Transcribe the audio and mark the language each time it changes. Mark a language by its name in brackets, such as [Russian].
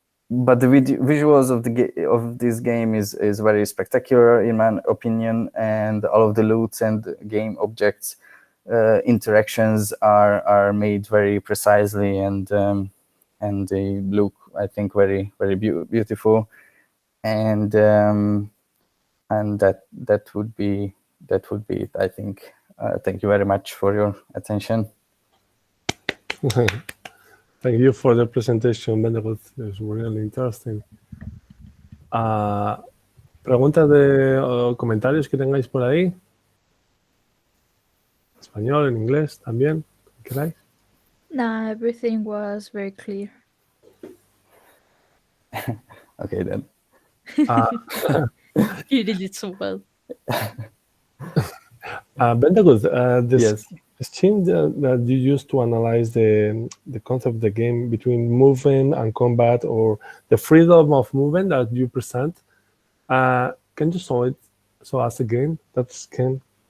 [English] But the visuals of this game is very spectacular in my opinion, and all of the loots and game objects interactions are made very precisely, and they look, I think, very beautiful. And that would be it, I think. Thank you very much for your attention. Thank you for the presentation, Benedict. It's really interesting. [Spanish] ¿Preguntas o comentarios que tengáis por ahí? En español, en inglés también, ¿queráis? [English] Nah, everything was very clear. Okay, then. You did it so well. Benedict, Yes. the scheme that you use to analyze the concept of the game between movement and combat, or the freedom of movement that you present, can you show us again? That scheme.